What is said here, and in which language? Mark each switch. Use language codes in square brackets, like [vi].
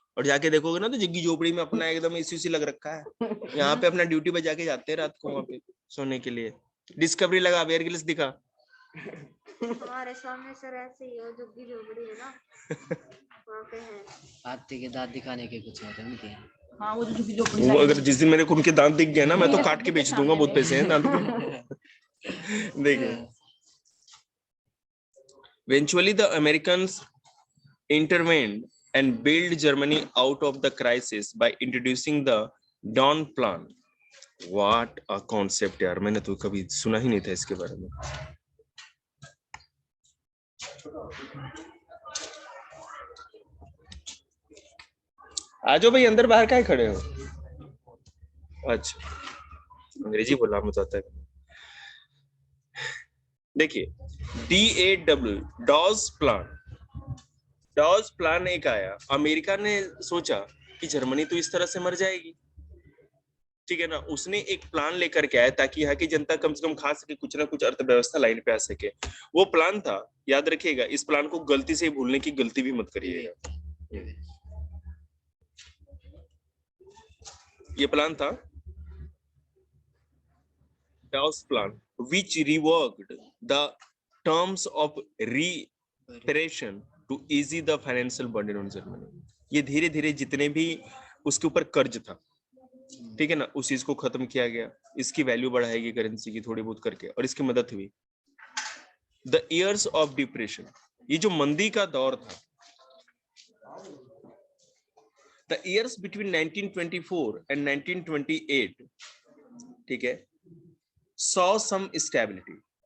[hi] और जाके देखोगे ना तो झुग्गी झोपड़ी में अपना एकदम एसी लग रखा है, यहाँ पे अपना ड्यूटी पे जाके जाते हैं रात को वहां पे सोने के लिए। डिस्कवरी लगा, बेयर ग्रिल्स दिखा। हमारे सामने सर ऐसे ही है, झुग्गी झोपड़ी है ना, वहाँ पे है। हाथी के दांत दिखाने के कुछ होते हैं उनके। हाँ वो जो झुग्गी झोपड़ी वो अगर जिस दिन मेरे को उनके दांत दिख गए ना, मैं तो मेरे काट के खुद के बेच दूंगा, सामने बहुत पैसे हैं दांत के। [en] देखिए, eventually the Americans intervened and bailed Germany out of the crisis by introducing the Dawn Plan. What a concept [hi] यार, मैंने तो कभी सुना ही नहीं था इसके बारे में। आजो भाई, अंदर बाहर काहे खड़े हो? अच्छा, अंग्रेजी बोला मुझे आता है। देखिए, DAW, Dodge plan, Dodge plan एक आया, अमेरिका ने सोचा कि जर्मनी तो इस तरह से मर जाएगी, ठीक है ना, उसने एक प्लान लेकर के आया ताकि यहाँ की जनता कम से कम खा सके, कुछ ना कुछ अर्थव्यवस्था लाइन पे आ सके। वो प्लान था, याद रखिएगा, इस प्लान को गलती से भूलने की गलती भी मत करिएगा। ये प्लान था Dodge plan, [en] which reworked the terms of reparation to ease the financial burden on Germany. [hi] ये धीरे धीरे जितने भी उसके ऊपर कर्ज था, ठीक है ना, उस चीज को खत्म किया गया, इसकी वैल्यू बढ़ाएगी करेंसी की थोड़ी बहुत करके, और इसकी मदद हुई। [en] the years of depression, [hi] ये जो मंदी का दौर था, [en] The years between 1924 and 1928, ठीक है, saw some stability.